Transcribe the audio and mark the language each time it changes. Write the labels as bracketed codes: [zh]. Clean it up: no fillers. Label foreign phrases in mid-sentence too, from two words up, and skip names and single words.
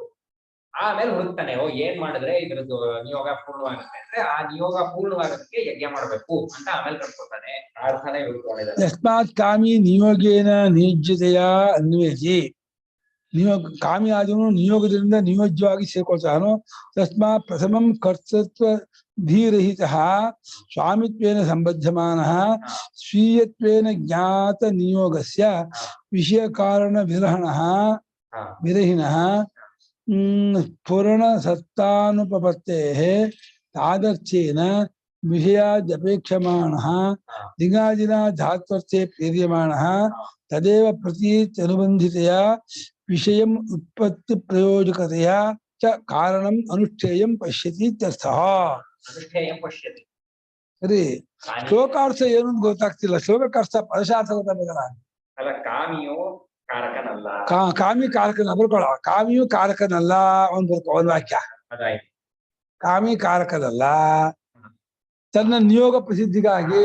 [kn] ಆಮೇಲೆ ಹುಡುಕ್ತಾನೆ, ಏನ್ ಮಾಡಿದ್ರೆ ಇದ್ರದ್ದು ನಿಯೋಗ ಪೂರ್ಣವಾಗುತ್ತೆ ಅಂದ್ರೆ ಆ ನಿಯೋಗ ಪೂರ್ಣವಾಗೋದಕ್ಕೆ ಯಜ್ಞ ಮಾಡ್ಬೇಕು ಅಂತ ಆಮೇಲೆ ಕಟ್ಕೊತಾನೆ. ಪ್ರಾರ್ಥನೆ ಹುಡುಕೊಂಡಿದ್ದಾರೆ. [sa] ಯಸ್ಮಾತ್ ಕಾಮಿ ನಿಯೋಗೇನ ನಿಯೋಜ್ಯತೆಯ ಅನ್ವೇಷಿ, [kn] ನಿಯೋಗ ಕಾಮಿ ಆದವನು ನಿಯೋಗದಿಂದ ನಿಯೋಜ್ಯವಾಗಿ [sa] ಸೇರ್ಕೊಳ್ತಾನೋ ತಸ್ಮಾತ್ ಪ್ರಥಮಂ ಕರ್ತೃತ್ವ ಧೀರಹಿತ ಸ್ವಾಮಿತ್ವೇನ ಸಂಬದ್ಧಮಾನಃ ಸ್ವೀಯತ್ವೇನ ಜ್ಞಾತ ನಿಯೋಗಸ್ಯ ವಿಷಯ ಕಾರಣ ವಿರಹಿಣಃ ಪೂರ್ಣ ಸತ್ತಾನುಪಪತ್ತೇಃ ತಾದರ್ಥ್ಯೇನ ವಿಷಯಾದ್ಯಪೇಕ್ಷಮಾಣಃ ದಿಗಾದಿನ ಧಾತ್ವರ್ಥೆ ಪ್ರೇರ್ಯಮಾಣಃ ತದೇವ ಪ್ರತೀತ್ಯನುಬಂಧಿತೆಯ ವಿಷಯಂ ಉತ್ಪತ್ತಿ ಪ್ರಯೋಜಕತೆಯ ಚ ಕಾರಣಂ ಅನುಷ್ಠೇಯಂ ಪಶ್ಯತಿ ಇತ್ಯರ್ಥಃ. [kn] ಸರಿ, ಶ್ಲೋಕಾರ್ಥ ಏನು ಅಂತ ಗೊತ್ತಾಗ್ತಿಲ್ಲ. ಶ್ಲೋಕಕ್ಕರ್ಥ ಪದಶಾಸ್ತ್ರ ಗೊತ್ತಾಗಲ್ಲ. ಕಾಮಿಯು ಕಾರಕನಲ್ಲ, ಕಾಮಿ ಕಾರಕನ ಬರ್ಕೊಳ್ಳ, ಕಾಮಿಯು ಕಾರಕನಲ್ಲ ಒಂದು ವಾಕ್ಯ. ಕಾಮಿ ಕಾರಕನಲ್ಲ, ತನ್ನ ನಿಯೋಗ ಪ್ರಸಿದ್ಧಿಗಾಗಿ